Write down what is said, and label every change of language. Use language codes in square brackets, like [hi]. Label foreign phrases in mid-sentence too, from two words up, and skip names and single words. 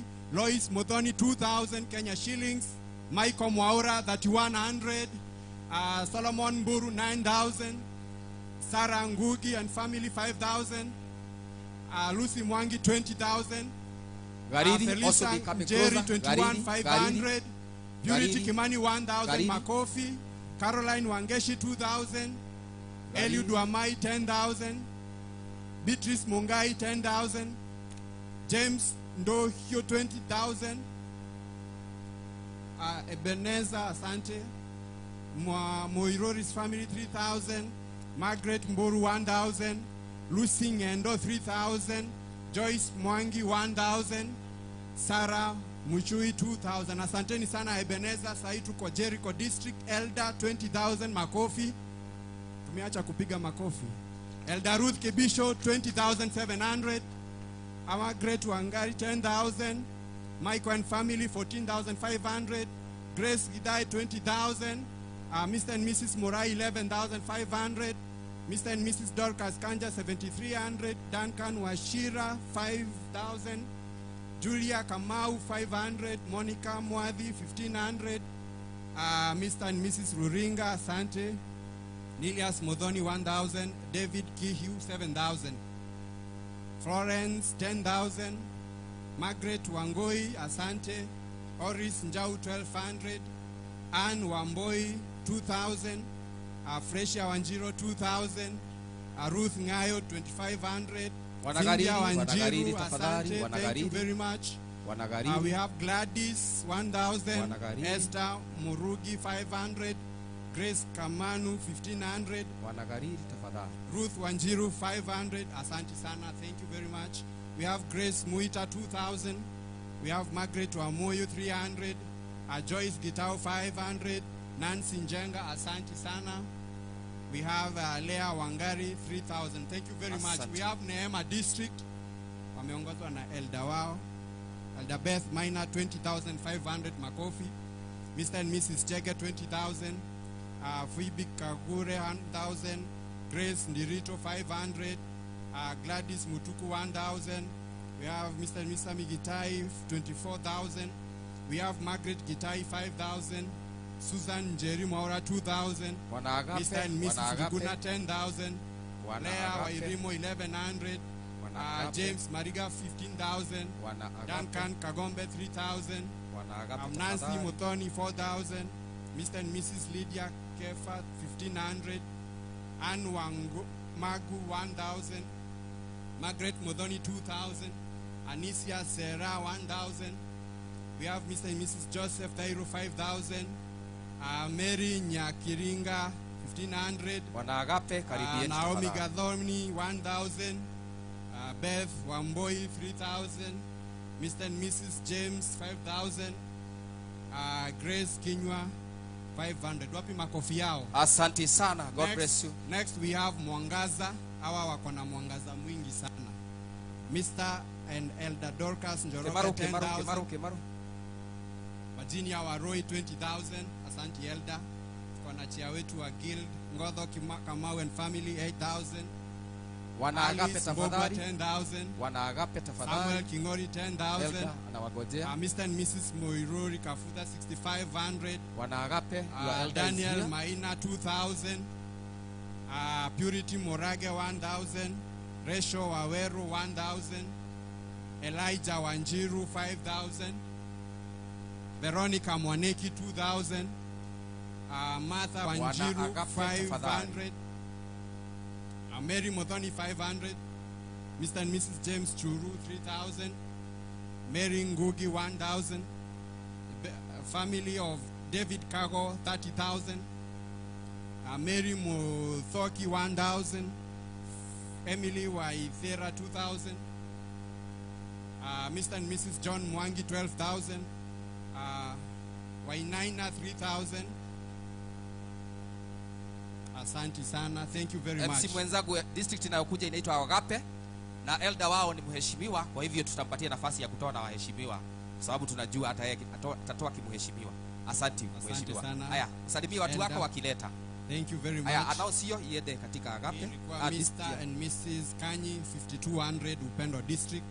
[en] Lois Mothoni 2,000 Kenya shillings. Michael Mwaura 3,100. Solomon Mburu 9,000. Sarah Ngugi and family 5,000. Lucy Mwangi 20,000. Garidi also become Jerry 21,500. Purity Kimani 1,000 makofi. Caroline Wangeshi 2,000. Eliud Wamai 10,000. Beatrice Mungai 10,000. James Ndohio 20,000. Ebenezer Asante. Moirori's family 3,000. Margaret Mboru 1,000. Lucy Ngendo 3,000, Joyce Mwangi 1,000, Sarah Muchui 2,000. [sw] Asanteni sana Ebenezer. Sasa tuko Jericho District. Elder 20,000 makofi. Tumeacha kupiga makofi. [en] Elder Ruth Kibisho 20,700. Margaret Wangari 10,000. Michael and family 14,500. Grace Gidai 20,000. Mr. and Mrs. Morai 11,500. Mr. and Mrs. Dorcas Kanja 7,300. Duncan Washira 5,000. Julia Kamau 500. Monica Mwadhi 1,500. Mr. and Mrs. Ruringa Asante. Nilias Modoni 1,000. David Kihu 7,000. Florence 10,000. Margaret Wangoi Asante. Oris Njau 1,200. Anne Wamboi 2,000. Fresia Wanjiro 2,000. Ruth Ngayo 2,500. Cynthia Wanjiru Asante. Thank you very much. We have Gladys 1,000. Esther Murugi 500. Grace Kamanu 1,500. Ruth Wanjiru 500. [sw] Asante sana. [en] Thank you very much. We have Grace Muita 2,000. We have Margaret Wamoyo 300. Joyce Gitao 500. Nancy Njenga Asante sana. We have Leah Wangari 3,000. Thank you very much. We have Neema District. [sw] Wameongozwa na Elder wao. Elder Beth Minor 20,500 makofi. [en] Mr. and Mrs. Jege 20,000. Phoebe Kagure 1,000. Grace Ndirito 500. Gladys Mutuku 1,000. We have Mr. and Mrs. Migitai 24,000. We have Margaret Gitai 5,000. Susan Jerry Maura 2,000. Mr. and Mrs. Viguna 10,000. Leah Wairimo 1,100. James Mariga 15,000. Duncan Kagombe 3,000. Nancy Muthoni 4,000. Mr. and Mrs. Lydia Kefa 1,500. Anne Wangu Magu 1,000. Margaret Modoni 2,000. Anisia Serra 1,000. We have Mr. and Mrs. Joseph Tairo 5,000. Mary Nyakiringa 1,500. Naomi Gadhoni 1,000. Beth Wamboi 3,000. Mr. and Mrs. James 5,000. Grace Kinywa 500. [sw] Wapi makofi yao? Asante sana. [en] God bless you. Next we have Mwangaza. [sw] Hawa wako na mwangaza mwingi sana. [en] Mr. and Elder Dorcas Njoroge 10,000. Virginia Waroi 20,000. [sw] Asante Elder. Tuko na chia wetu wa guild Ngodho Kamau [en] and family [sw] 8,000. Wanaagape tafadhali. 10,000. Wanaagape tafadhali. Samuel Kingori 10,000. Anawagojea. [en] Mr. and Mrs. Moirori Kafuta 6,500. [sw] Wanaagape. [en] Daniel Maina 2,000. Purity Morage 1,000. Resho Waweru 1,000. Elijah Wanjiru 5,000. Veronica Mwaneki 2,000. Martha Wanjiru 500. Mary Mothoni 500. Mr. and Mrs. James Churu 3,000. Mary Ngugi 1,000. Family of David Kago 30,000. Mary Muthoki 1,000. Emily Waithera 2,000. Mr. and Mrs. John Mwangi 12,000. Wainaina 3,000. [sw] Asante sana. [en] Thank you very much. [sw] MC mwenzangu district inayokuja inaitwa Agape na elder wao ni mheshimiwa, kwa hivyo tutampatia nafasi ya kutoa na waheshimiwa kwa sababu tunajua hata yeye atatoa kimheshimiwa. Asante mheshimiwa. Haya, usalimie watu wako wakileta. [en] Thank you very much. [sw] Haya, announce hiyo iende katika Agape. [en] Mr. and Mrs. Kanyi 5200 Upendo District.